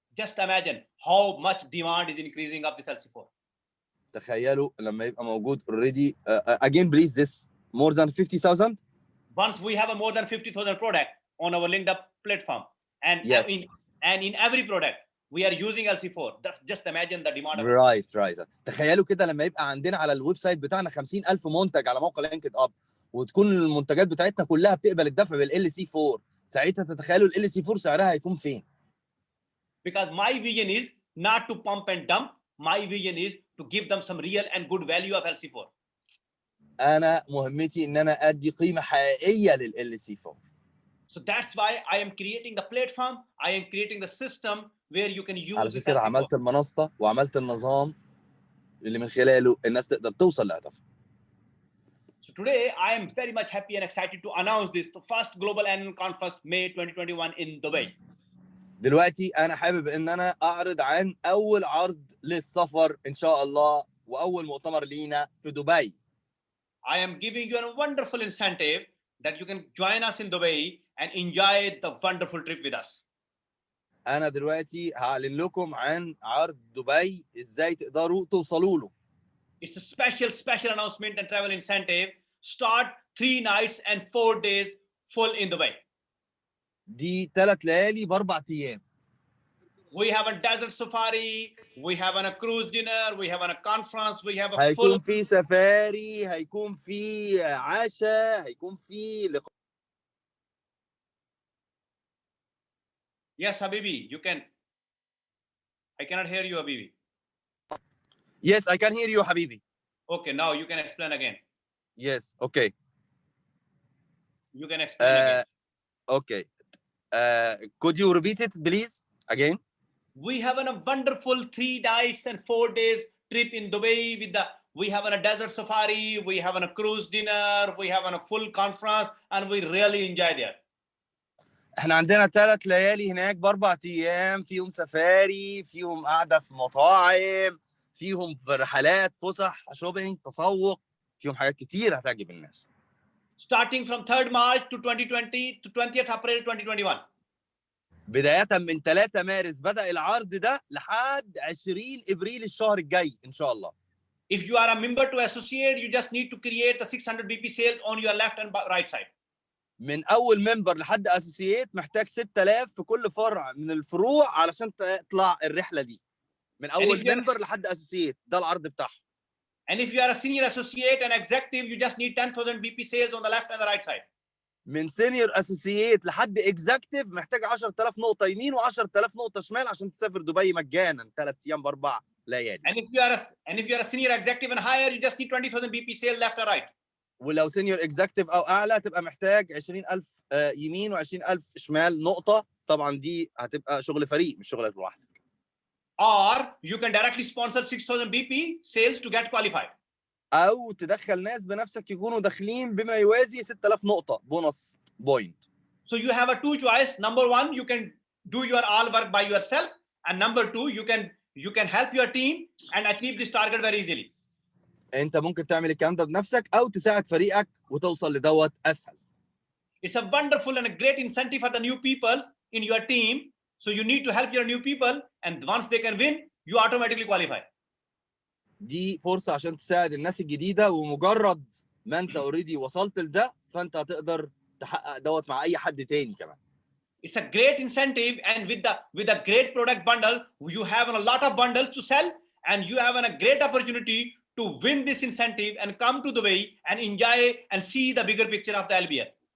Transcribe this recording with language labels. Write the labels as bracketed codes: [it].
[en] Just imagine how much demand is increasing of this LC4. [ar] تخيلوا لما يبقى موجود [en] already again please this more than 50,000. Once we have a more than 50,000 product on our linked up platform, and yes. in every product we are using LC4. That's just imagine the demand. Right. [ar] تخيلوا كده لما يبقى عندنا على الويب سايت بتاعنا 50,000 منتج على موقع لينكد اب، وتكون المنتجات بتاعتنا كلها بتقبل الدفع بالLC4، ساعتها تتخيلوا الLC4 سعرها هيكون فين؟ [en] Because my vision is not to pump and dump. My vision is to give them some real and good value of LC4. [ar] أنا مهمتي إن أنا أدي قيمة حقيقية للLC4. [en] So that's why I am creating the platform. I am creating the system where you can use. [ar] علشان كده عملت المنصة وعملت النظام اللي من خلاله الناس تقدر توصل لهدفها. [en] So today I am very much happy and excited to announce this, the first global annual conference May 2021 in Dubai. [ar] دلوقتي أنا حابب إن أنا أعرض عن أول عرض للسفر إن شاء الله وأول مؤتمر لينا في دبي. [en] I am giving you a wonderful incentive that you can join us in Dubai and enjoy the wonderful trip with us. [ar] أنا دلوقتي هعلن لكم عن عرض دبي إزاي تقدروا توصلوا له. [en] It's a special announcement and travel incentive. Start 3 nights and 4 days full in Dubai. [ar] دي 3 ليالي ب4 أيام. [en] We have a desert safari, we have a cruise dinner, we have a conference, we have a [ar] هيكون في سفاري، هيكون في عشاء، هيكون في لقاء. [en] Yes, Habibi, you can. I cannot hear you, Habibi. Yes, I can hear you, Habibi. Okay, now you can explain again. Yes, okay. You can explain again. Okay. Could you repeat it, please, again? We have a wonderful 3 nights and 4 days trip in Dubai with we have a desert safari, we have a cruise dinner, we have a full conference, and we really enjoy there. [ar] احنا عندنا 3 ليالي هناك ب4 ايام، فيهم سفاري، فيهم قعده في مطاعم، فيهم في رحلات، فسح، شوبينج، تسوق، فيهم حاجات كتير هتعجب الناس. [en] Starting from 3rd March to 2020 to 20th April 2021. [ar] بدايه من 3 مارس بدأ العرض ده لحد 20 ابريل الشهر الجاي ان شاء الله. [en] If you are a member to associate, you just need to create the 600 BP sales on your left and right side. [ar] من اول ممبر لحد اسوسييت محتاج 6000 في كل فرع من الفروع علشان تطلع الرحله دي. من اول ممبر لحد اسوسييت، ده العرض بتاعهم. [en] And if you are a senior associate and executive, you just need 10,000 BP sales on the left and the right side. [ar] من سينيور اسوسييت لحد اكزكتيف محتاج 10000 نقطه يمين و10000 نقطه شمال عشان تسافر دبي مجانا 3 ايام ب4 ليالي. [en] And if you are a senior executive and higher, you just need 20,000 BP sales left and right. [ar] ولو سينيور اكزكتيف او اعلى تبقى محتاج 20000 يمين و20000 شمال نقطه. طبعا دي هتبقى شغل فريق مش شغلك لوحدك. [en] Or you can directly sponsor 6,000 BP sales to get qualified. [ar] او تدخل ناس بنفسك يكونوا داخلين بما يوازي 6000 نقطه بونص بوينت. [en] So you have a 2 choice. Number 1, you can do your all work by yourself, and number 2, you can help your team and achieve this target very easily. [ar] انت ممكن تعمل الكلام ده بنفسك او تساعد فريقك وتوصل لدوت اسهل. [en] It's a wonderful and a great incentive for the new people in your team. So you need to help your new people, and once they can win, you automatically qualify. [ar] دي فرصه عشان تساعد الناس الجديده، ومجرد ما انت اوريدي وصلت لده فانت هتقدر تحقق دوت مع اي حد تاني كمان. [en] It's a great incentive, and with a great product bundle, you have a lot of bundles to sell, and you have a great opportunity to win this incentive and come to Dubai and enjoy and see the bigger picture of the LBL.